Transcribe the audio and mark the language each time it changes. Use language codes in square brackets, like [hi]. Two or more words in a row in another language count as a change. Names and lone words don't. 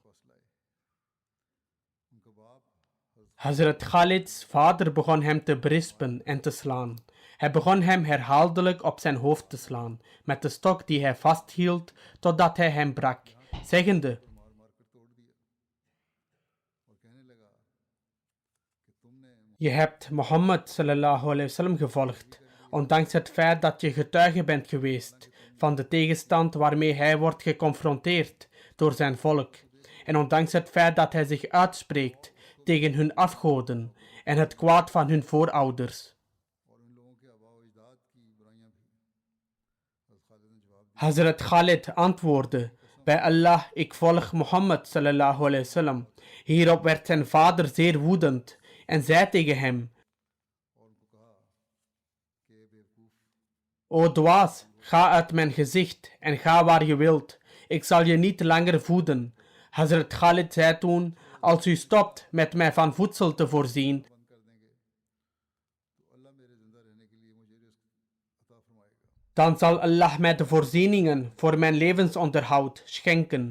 [nl] Hazrat Khalids vader begon hem te berispen en te slaan. Hij begon hem herhaaldelijk op zijn hoofd te slaan, met de stok die hij vasthield, totdat hij hem brak, zeggende: je hebt Mohammed [ar] صلى الله عليه وسلم [nl] gevolgd, ondanks het feit dat je getuige bent geweest van de tegenstand waarmee hij wordt geconfronteerd door zijn volk, en ondanks het feit dat hij zich uitspreekt tegen hun afgoden en het kwaad van hun voorouders. Hazrat Khalid antwoordde: bij Allah, ik volg Mohammed [ar] صلى الله عليه وسلم. [nl] Hierop werd zijn vader zeer woedend en zei tegen hem: o dwaas, ga uit mijn gezicht en ga waar je wilt. Ik zal je niet langer voeden. Hazrat Khalid zei toen: als u stopt met mij van voedsel te voorzien, dan zal Allah mij de voorzieningen voor mijn levensonderhoud schenken.